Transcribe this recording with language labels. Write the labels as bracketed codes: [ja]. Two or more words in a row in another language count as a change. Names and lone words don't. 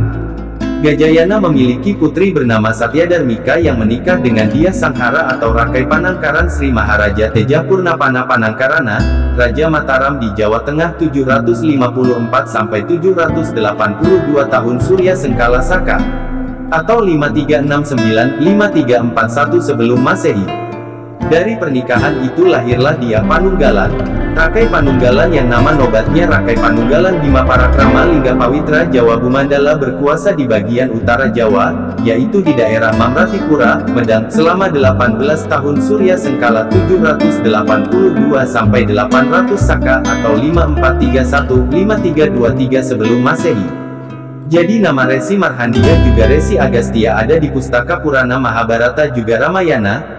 [id] Gajayana memiliki putri bernama Satyadarmika yang menikah dengan dia Sanghara atau Rakai Panangkaran Sri Maharaja Tejapurnapana Panangkarana, Raja Mataram di Jawa Tengah 754 sampai 782 tahun Surya Sengkala Saka atau 5369-5341 sebelum Masehi. Dari pernikahan itu lahirlah dia Panunggalan, Rakai Panunggalan yang nama nobatnya Rakai Panunggalan Bima Parakrama Lingga Pawitra Jawa Bumandala berkuasa di bagian utara Jawa, yaitu di daerah Mamratipura, Medang, selama 18 tahun Surya Sengkala 782 sampai 800 Saka atau 5431-5323 sebelum Masehi. Jadi nama Resi Markandeya juga Resi Agastya ada di Pustaka Purana Mahabharata juga Ramayana.